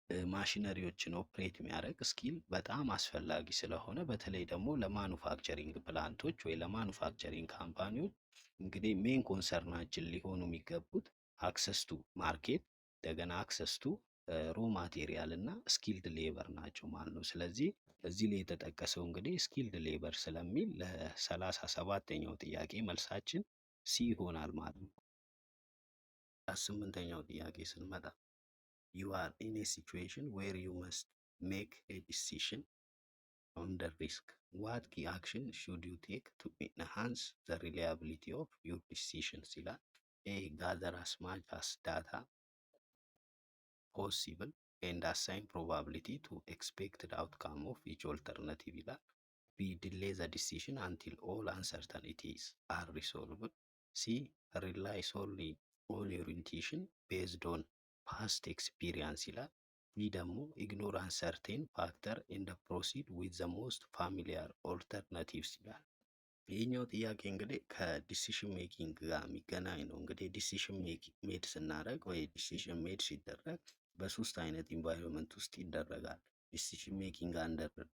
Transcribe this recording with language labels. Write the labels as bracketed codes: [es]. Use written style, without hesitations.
[am] ማሽነሪዎችን ኦፕሬት የሚያደርግ ስኪል በጣም አስፈላጊ ስለሆነ በተለይ ደግሞ ለማኑፋክቸሪንግ ፕላንቶች ወይ ለማኑፋክቸሪንግ ካምፓኒዎች እንግዲህ ሜን ኮንሰርናችን ሊሆኑ የሚገቡት አክሰስ ቱ ማርኬት፣ እንደገና አክሰስ ቱ ሮ ማቴሪያል እና ስኪልድ ሌበር ናቸው ማለት ነው። ስለዚህ እዚህ ላይ የተጠቀሰው እንግዲህ ስኪልድ ሌበር ስለሚል ለ37ኛው ጥያቄ መልሳችን ሲ ይሆናል ማለት ነው። 8ኛው ጥያቄ ስንመጣ [en] you are in a situation where you must make a decision on the risk. What key action should you take to enhance the reliability of your decisions? ይላል። A. Gather as much as data possible and assign probability to expected outcome of each alternative ይላል። B. Delay the decision until all uncertainties are resolved. C. Rely solely on your intuition based on [am] ፓስት ኤክስፒሪየንስ ይላል። ይህ ደግሞ [en] ኢግኖር አንሰርቴን ፋክተር ኤንድ ፕሮሲድ ዊዝ ዘ ሞስት ፋሚሊያር ኦልተርናቲቭስ [am] ይላል። ይህኛው ጥያቄ እንግዲህ ከዲሲሽን ሜኪንግ ጋር የሚገናኝ ነው። እንግዲህ ዲሲሽን ሜድ ስናደርግ ወይ ዲሲሽን ሜድ ሲደረግ በሶስት አይነት ኢንቫይሮንመንት ውስጥ ይደረጋል። ዲሲሽን ሜኪንግ አንደር